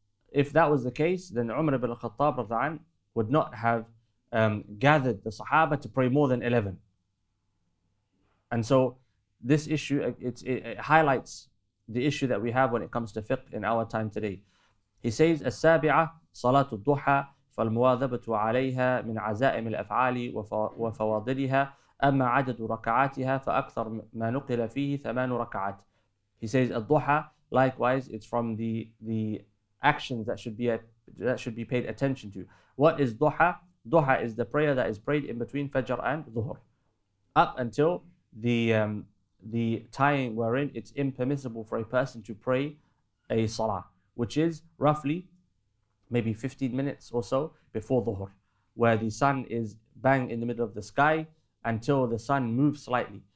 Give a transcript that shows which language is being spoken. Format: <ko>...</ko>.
<en>If that was the case, then Umar ibn al-Khattab would not have gathered the Sahaba to pray more than 11. And so this issue, it highlights the issue that we have when it comes to fiqh in our time today. He says,</en> <ar>السابعة صلاة الضحى فالمواظبة عليها من عزائم الأفعال وفواضلها أما عدد ركعاتها فأكثر ما نقل فيه 8 ركعات.</ar> <en>He says الضحى, likewise, it's from the actions that should be paid attention to. What is duha? Duha is the prayer that is prayed in between Fajr and Dhuhr, up until the the time wherein it's impermissible for a person to pray a salah, which is roughly maybe 15 minutes or so before dhuhr, where the sun is bang in the middle of the sky until the sun moves slightly.</en>